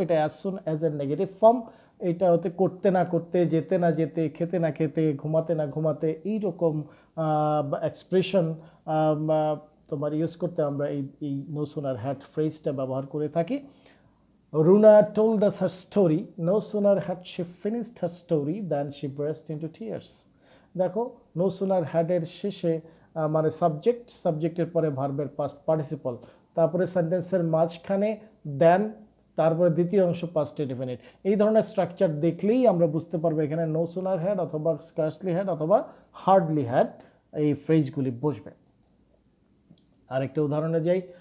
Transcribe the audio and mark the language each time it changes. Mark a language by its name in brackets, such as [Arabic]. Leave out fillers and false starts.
[Bangla] এটা as soon as এর negative form. এটা হতে করতে না করতে, যেতে না যেতে, খেতে না খেতে, ঘুমাতে না ঘুমাতে, এইরকম এক্সপ্রেশন তোমার ইউজ করতে আমরা এই নো সুনার হ্যাড ফ্রেজটা ব্যবহার করে থাকি। [English] Runa told us her story. No sooner had she finished her story than she burst into tears. [Bangla] দেখো, নো সুনার হ্যাডের শেষে মানে সাবজেক্টের পরে ভার্বের পাস্ট পার্টিসিপল, তারপরে সেন্টেন্সের মাঝখানে দেন, তারপরে দ্বিতীয় অংশ পাস্ট ইনডিফিনিট। এই ধরনের স্ট্রাকচার দেখলেই আমরা বুঝতে পারবো এখানে নো সুনার হ্যাড অথবা স্কার্সলি হ্যাড অথবা হার্ডলি হ্যাড এই ফ্রেজগুলি বসবে। আরেকটা উদাহরণে যাই।